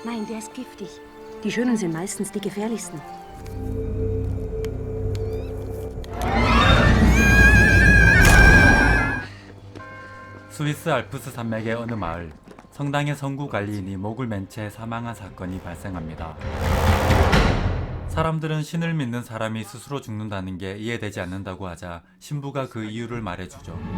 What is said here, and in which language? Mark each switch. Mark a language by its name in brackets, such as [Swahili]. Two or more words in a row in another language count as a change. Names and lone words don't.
[German] der ist giftig. Die Schönen sind meistens die gefährlichsten. [Korean] 스위스 알프스 산맥의 어느 마을, 성당의 성구 관리인이 목을 맨 채 사망한 사건이 발생합니다. 사람들은 신을 믿는 사람이 스스로 죽는다는 게 이해되지 않는다고 하자 신부가 그 이유를 말해주죠.